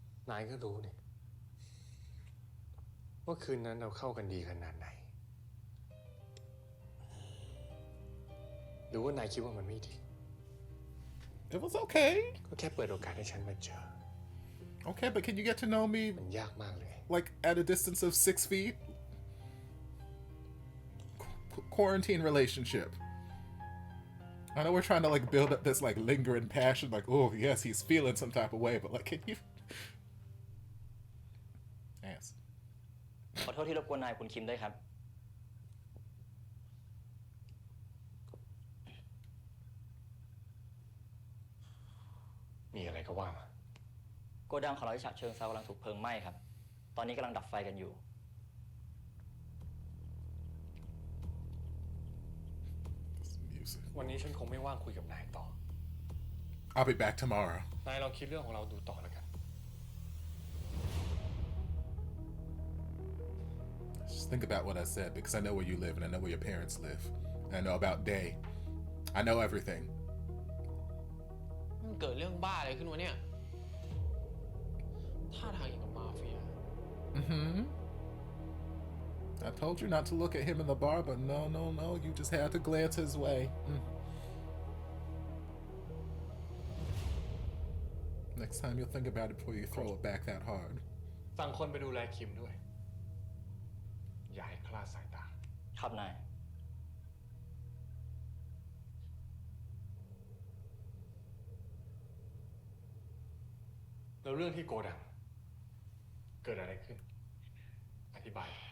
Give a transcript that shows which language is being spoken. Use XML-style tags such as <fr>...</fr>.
<th>นายก็รู้นี่ว่าคืนนั้นเราเข้ากันดีขนาดไหน หรือว่านายคิดว่ามันไม่ดี</th> <en>It was okay.</en> <th>ก็แค่เปิดโอกาสให้ฉันมาเจอ</th> <en>Okay, but can you get to know me</en> <th>มันยากมากเลย</th> <en>like at a distance of 6 feet? Quarantine relationship. I know we're trying to like build up this like lingering passion, like, oh yes, he's feeling some type of way, but like, can you? Ass.</en> <th>ขอโทษที่รบกวนนายคุณคิมด้วยครับ มีอะไรก็ว่ามา โกดังของเราที่ฉะเชิงเทรากำลังถูกเพลิงไหม้ครับ ตอนนี้กำลังดับไฟกันอยู่</th> <en>This music.</en> <th>วันนี้ฉันคงไม่ว่างคุยกับนายต่อ</th> <en>I'll be back tomorrow.</en> <th>นายลองคิดเรื่องของเราดูต่อแล้วกัน</th> <en>Just think about what I said because I know where you live and I know where your parents live. And I know about Day. I know everything.</en> <th>มันเกิดเรื่องบ้าอะไรขึ้นวะเนี่ย ท่าทางอย่างกับมาเฟีย Mm-hmm.</th> <en>I told you not to look at him in the bar, but no. You just had to glance his way. Next time you'll think about it before you throw it back that hard.</en> <th>สั่งคนไปดูแลคิมด้วย อย่าให้คลาดสายตา ครับนาย แล้วเรื่องที่โกดัง เกิดอะไรขึ้น อธิบาย</th>